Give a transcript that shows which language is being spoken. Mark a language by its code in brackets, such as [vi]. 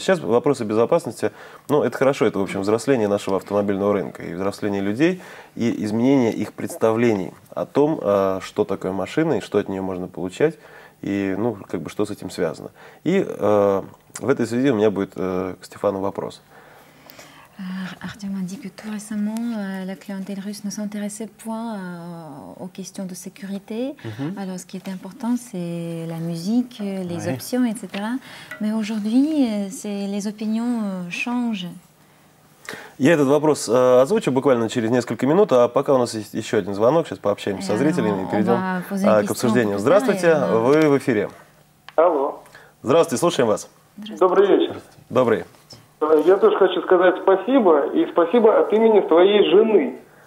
[ru] Сейчас вопросы безопасности, ну, это хорошо, это, в общем, взросление нашего автомобильного рынка, и взросление людей, и изменение их представлений о том, что такое машина и что от нее можно получать, и, ну, как бы, что с этим связано. И в этой связи у меня будет к Стефану вопрос. [fr] Arthur m'a dit que tout récemment, la clientèle russe ne s'intéressait point aux questions de sécurité. Alors, ce qui était important, c'est la musique, les options, etc. Mais aujourd'hui, les opinions changent. [ru] Я этот вопрос озвучу буквально через несколько минут, а пока у нас есть еще один звонок, сейчас пообщаемся со зрителями и перейдем к обсуждению. Здравствуйте, вы в эфире. Алло. Здравствуйте, слушаем вас. Добрый вечер. Добрый. Я тоже хочу сказать спасибо, и спасибо от имени своей жены.